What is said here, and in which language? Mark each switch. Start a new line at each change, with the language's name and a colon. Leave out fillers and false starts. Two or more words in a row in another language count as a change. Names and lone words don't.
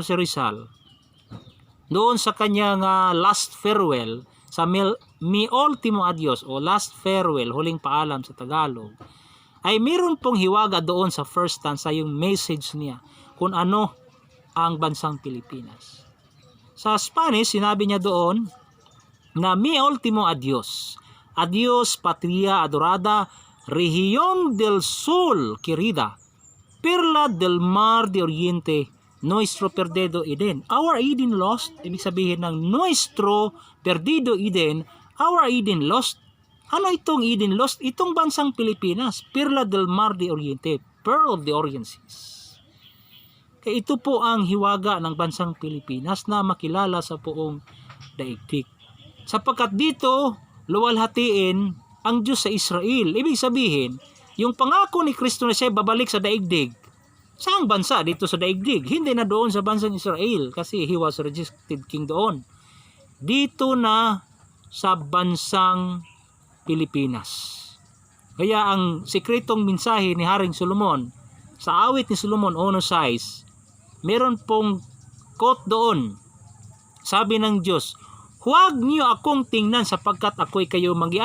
Filipino: Jose Rizal, doon sa kanyang
English: last farewell,
Filipino: sa Mi Ultimo Adios o
English: last farewell,
Filipino: huling paalam sa Tagalog, ay meron pong hiwaga doon sa first stanza yung message niya kung ano ang bansang Pilipinas. Sa Spanish, sinabi niya doon na
Spanish: Mi Ultimo Adios, Adios Patria Adorada, Región del Sol querida, Perla del Mar de Oriente, Nuestro perdido Eden.
English: Our Eden lost.
Filipino: Ibig sabihin ng
Spanish: Nuestro perdido Eden,
English: our Eden lost.
Filipino: Ano itong
English: Eden lost?
Filipino: Itong bansang Pilipinas.
Spanish: Perla del Mar de Oriente.
English: Pearl of the Orient Seas.
Filipino: Kaya ito po ang hiwaga ng bansang Pilipinas na makilala sa buong daigdig. Sapagkat dito, luwalhatiin ang Diyos sa Israel. Ibig sabihin, yung pangako ni Kristo na siya babalik sa daigdig, saang bansa dito sa daigdig? Hindi na doon sa bansang Israel kasi
English: he was rejected king
Filipino: doon. Dito na sa bansang Pilipinas. Kaya ang sikretong mensahe ni Haring Solomon sa awit ni Solomon 1:6, meron pong quote doon. Sabi ng Diyos, huwag niyo akong tingnan sapagkat ako'y kayo manggi.